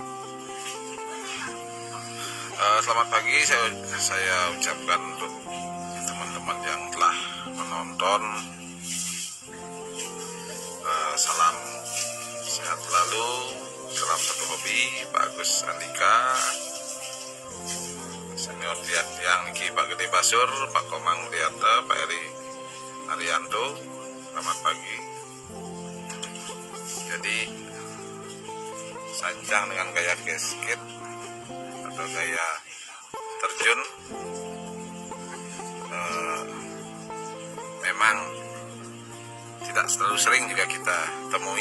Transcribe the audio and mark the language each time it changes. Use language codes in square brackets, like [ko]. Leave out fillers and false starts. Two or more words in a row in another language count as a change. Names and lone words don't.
[id] Selamat pagi saya ucapkan untuk teman-teman yang telah menonton. Salam sehat selalu, salam satu hobi, Pak Agus Andika, Senior [ban] Tiang Niki, [id] Pak Gede Basur, Pak Komang Mulyata, Pak Eri Arianto. Selamat pagi. Jadi sancang dengan gaya casket atau gaya terjun memang tidak selalu sering juga kita temui.